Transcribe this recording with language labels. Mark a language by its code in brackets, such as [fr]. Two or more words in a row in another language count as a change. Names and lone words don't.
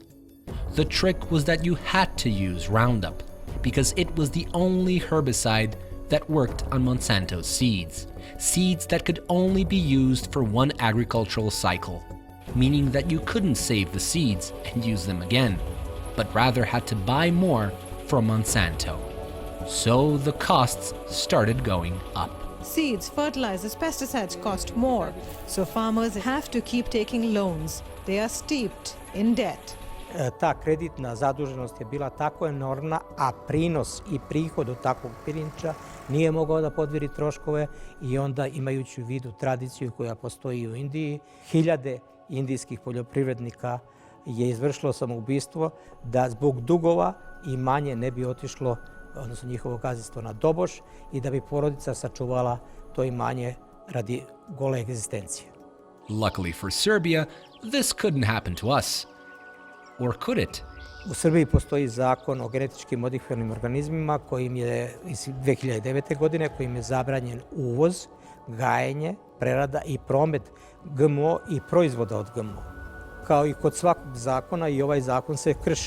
[en] The trick was that you had to use Roundup because it was the only herbicide that worked on Monsanto's seeds, seeds that could only be used for one agricultural cycle, meaning that you couldn't save the seeds and use them again, but rather had to buy more from Monsanto. So the costs started going up. Seeds, fertilizers, pesticides cost more, so farmers have to keep taking loans. They are steeped in debt. [sr] Ta kreditna zaduženost je bila tako enormna, a prinos i prihod od takvog pirinča nije mogao da podmiri troškove i onda, imajući u vidu tradiciju koja postoji u Indiji, hiljade indijskih poljoprivrednika je izvršilo samoubistvo da zbog dugova imanje ne bi otišlo, odnosno njihovo gazdinstvo, na doboš i da bi porodica sačuvala to imanje radi gole egzistencije. [en] Luckily for Serbia, this couldn't happen to us. Or could it? [sr] U Srbiji postoji zakon o genetički modifikovanim organizmima kojim je iz 2009. godine kojim je zabranjen uvoz, gajenje, prerada i promet GMO i proizvoda od GMO. Kao i kod svakog zakona, i ovaj zakon se krši.